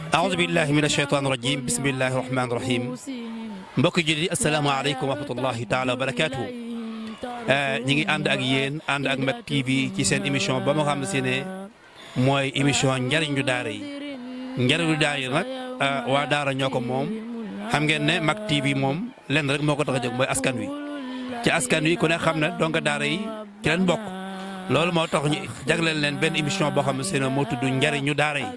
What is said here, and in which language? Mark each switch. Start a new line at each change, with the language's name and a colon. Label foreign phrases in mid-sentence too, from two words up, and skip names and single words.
Arabic: أعوذ بالله من الشيطان الرجيم بسم الله الرحمن الرحيم
Wolof: mbokk ji di
Arabic: السلام عليكم ورحمة الله تعالى وبركاته
Wolof: ñi ngi ànd ak yéen ànd ak Mak TV ci seen émission ba ma xam si ne mooy émission njariñu daara yi njariñu daara yi nag waa daara ñoo ko moom xam ngeen ne Mak TV moom lenn rek moo ko tax a jóg mooy askan wi ci askan wi ku ne xam ne donc daara yi ci leen bokk loolu moo tax ñu jagleel leen benn émission boo xam ne moo tudd njariñu daara yi.